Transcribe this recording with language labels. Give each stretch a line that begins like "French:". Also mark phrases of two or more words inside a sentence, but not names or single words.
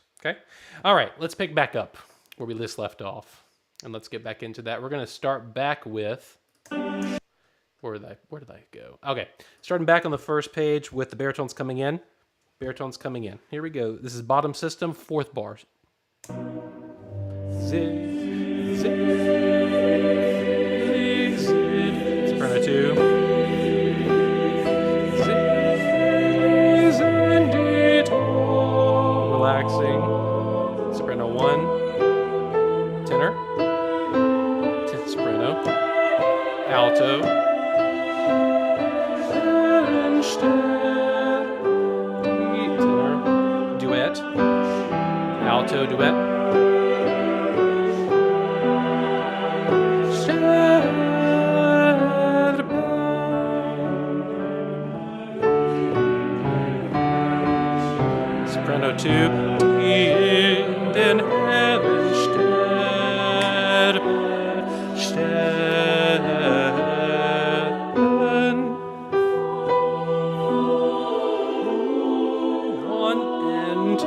English: Okay, all right, let's pick back up where we just left off, and let's get back into that. We're going to start back with, where did I go? Okay, starting back on the first page with the baritones coming in. Baritones coming in. Here we go. This is bottom system, fourth bar. Zig, zig, zig. Soprano 2. Zig, zig, dee-do. Relaxing. Soprano 1. Tenor. Soprano. Alto. Tenor. Duet. Alto duet. Soprano 2,
German: in den Herren sterben.
English: 1 and 2.